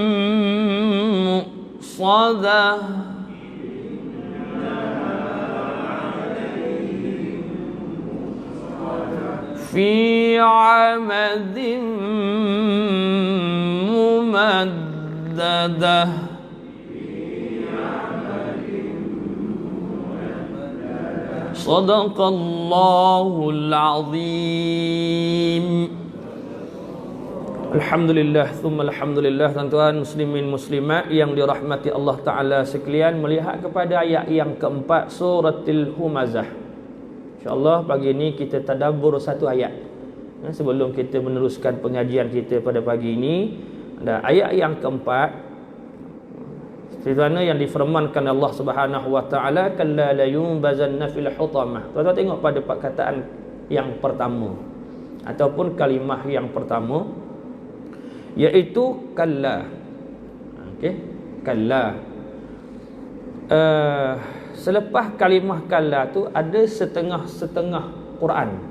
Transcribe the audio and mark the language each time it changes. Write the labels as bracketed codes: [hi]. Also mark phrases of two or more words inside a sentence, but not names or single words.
[ar] مؤصدة في عمد ممددة صدق الله العظيم. الحمد لله، ثم الحمد لله. [ms] Tuan-tuan muslimin muslimat yang dirahmati [ar] الله تعالى [ms] sekalian, melihat kepada ayat yang keempat suratul Humazah. InsyaAllah pagi ini kita tadabbur satu ayat sebelum kita meneruskan pengajian kita pada pagi ini. Dan ayat yang keempat, seperti mana yang difirmankan [ar] الله سبحانه وتعالى, كلا لينبذن في الحطمة. [ms] Tuan-tuan tengok pada perkataan yang pertama ataupun kalimah yang pertama, iaitu kalla. Okey, kalla. Selepas kalimah kalla tu ada setengah-setengah Quran.